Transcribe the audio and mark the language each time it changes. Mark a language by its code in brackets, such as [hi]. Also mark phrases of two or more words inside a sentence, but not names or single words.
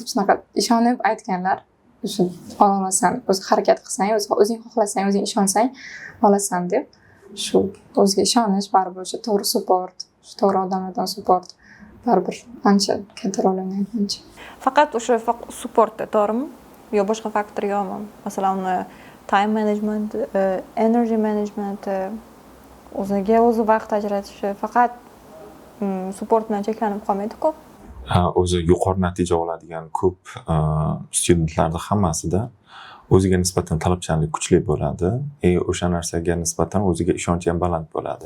[uz] Shunaqa ishonib aytganlar. O'sha olasan, o'zi harakat qilsang, o'zing xohlasang, o'zing ishonsang olasan deb. Shu o'ziga ishonish, baribir o'sha to'g'ri support, to'g'ri odamlardan support baribir ancha katta rol o'ynaydi menimcha. Faqat o'sha supportda, to'g'rimi? Yo boshqa faktor yo'qmi? Masalan, uni [en] time management, energy management, [uz] o'ziga o'zi vaqt ajratishi faqat support bilan cheklanib qolmaydi-ku. O'zi yuqori natija oladigan ko'p studentlarning hammasida o'ziga nisbatan talabchanlik kuchli bo'ladi. O'sha narsaga nisbatan o'ziga ishonchi ham baland bo'ladi.